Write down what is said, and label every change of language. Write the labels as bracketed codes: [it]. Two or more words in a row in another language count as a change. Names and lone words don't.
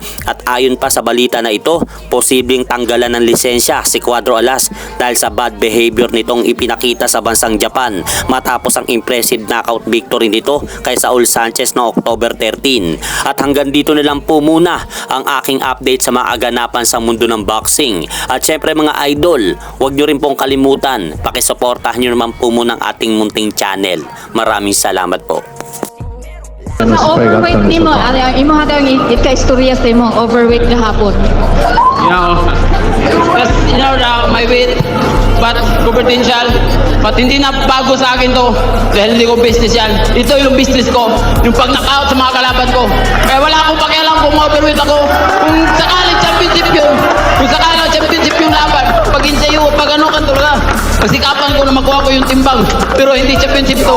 [tl] At ayon pa sa balita na ito, posibleng tanggalan ng lisensya si Cuadro Alas dahil sa [en] bad behavior [tl] nitong ipinakita sa bansang Japan matapos ang [en] impressive knockout victory [tl] nito kay Saul Sanchez noong October 13. At hanggang dito na lang po muna ang aking update sa mga aganapan sa mundo ng boxing. At syempre mga idol, huwag nyo rin pong kalimutan, pakisuportahan nyo naman po muna ang ating munting channel. Maraming salamat po. [ceb] Sa overweight nimo, imo hadaw ika istorya sa imo overweight gahapon. [en] Because my weight, but potential, [tl] but hindi na bago sa akin to dahil hindi ko business yan. Ito yung business ko, yung pag knockout sa mga kalaban ko. Kaya wala akong pakialam kung overweight ako. Kung sakaling championship yun, yung laban, pag insayo, pag ano ka talaga, pagsikapan ko na makuha ko yung timbang, pero hindi championship to.